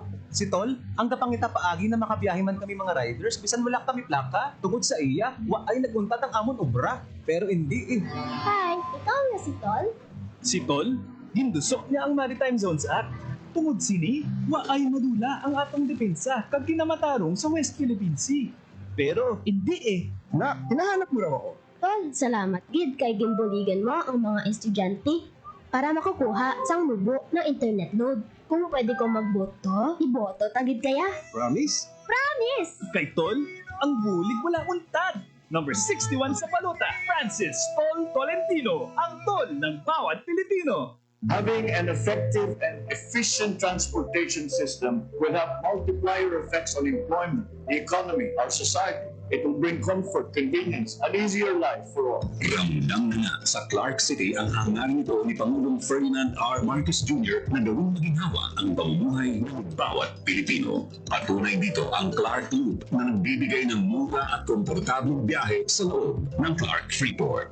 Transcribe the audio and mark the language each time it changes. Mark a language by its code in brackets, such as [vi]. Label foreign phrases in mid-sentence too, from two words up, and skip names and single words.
[hil] Si Tol, ang kapangita paagi na makabiyahe man kami mga riders, bisan wala kami plaka, tungod sa iya, waay naguntat ang amon obra. [tl] Pero hindi [hil] Hi, ikaw niya si Tol? Si Tol, gindusok niya ang Maritime Zones Act. Tungod sini, waay madula ang atong depensa kag kinamatarong sa West Philippine Sea. [tl] Pero hindi Hinahanap mo raw ako. [hil] Tol, salamat gid kay ginbuligan mo ang mga estudyante para makukuha sang mubo ng [en] internet load. [hil] Kung pwede ko magboto, iboto tagid kaya? Promise? Promise! Kay Tol, ang bulig wala untad. Number 61 sa balota, Francis Tol Tolentino, ang [tl] Tol ng bawat Pilipino. [en] Having an effective and efficient transportation system will have multiplier effects on employment, the economy, our society. It will bring comfort, convenience, an easier life for all. [tl] Ramdam na nga sa Clark City ang hangarin ito ni Pangulong Ferdinand R. Marcos Jr. na gawing maginhawa ang pamumuhay ng bawat Pilipino. Patunay dito ang Clark Loop na nagbibigay ng mura at komportableng biyahe sa loob ng Clark Freeport.